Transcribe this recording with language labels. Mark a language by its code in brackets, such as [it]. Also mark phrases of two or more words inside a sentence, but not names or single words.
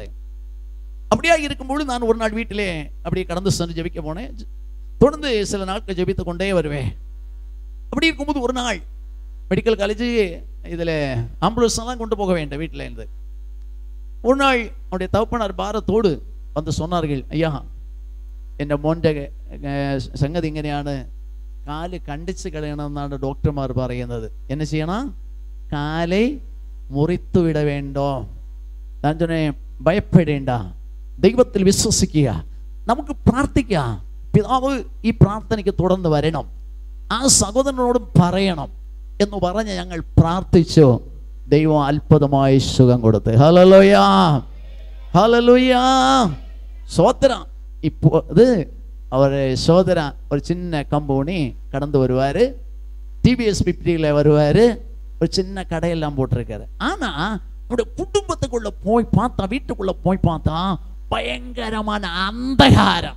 [ta] அப்படியா இருக்கும்போது நான் ஒரு நாள் வீட்டிலே அப்படியே கடந்து சென்று ஜெபிக்க போனேன். தொடர்ந்து சில நாட்கள் ஜெபித்து கொண்டே வருவேன். அப்படி இருக்கும்போது ஒரு நாள் [en] medical college [ta] இதில் ஆம்புலன்ஸ் எல்லாம் கொண்டு போக வேண்டும் வீட்டில் இருந்து. ஒரு நாள் அவருடைய தகப்பனார் பாரத்தோடு வந்து சொன்னார்கள், ஐயா [ml] എൻ്റെ മോൻ്റെ സംഗതി ഇങ്ങനെയാണ്, കാല് കണ്ടിച്ച് കളയണമെന്നാണ് ഡോക്ടർമാർ പറയുന്നത്. എന്നെ ചെയ്യണം? [ta] காலை முறித்து விட வேண்டோ. [ml] ഞാൻ சொன்னே ഭയപ്പെടേണ്ട, ദൈവത്തിൽ വിശ്വസിക്കുക, നമുക്ക് പ്രാർത്ഥിക്കാം. പിതാവ് ഈ പ്രാർത്ഥനയ്ക്ക് തുടർന്ന് വരണം, ആ സഹോദരനോടും പറയണം എന്ന് പറഞ്ഞ് ഞങ്ങൾ പ്രാർത്ഥിച്ചു. ദൈവം അത്ഭുതമായി സുഖം കൊടുത്ത്. ഹല്ലേലൂയ. ഹല്ലേലൂയ. [ta] சோத்திரம். இப்போது அவர் சோதரா ஒரு சின்ன கம்பெனி கடந்து வருவார். TVS 50ல் வருவார். ஒரு சின்ன கடையெல்லாம் போட்டிருக்காரு. ஆனா அவருடைய குடும்பத்துக்குள்ள போய் பார்த்தா, வீட்டுக்குள்ள போய் பார்த்தா பயங்கரமான அந்தகாரம்.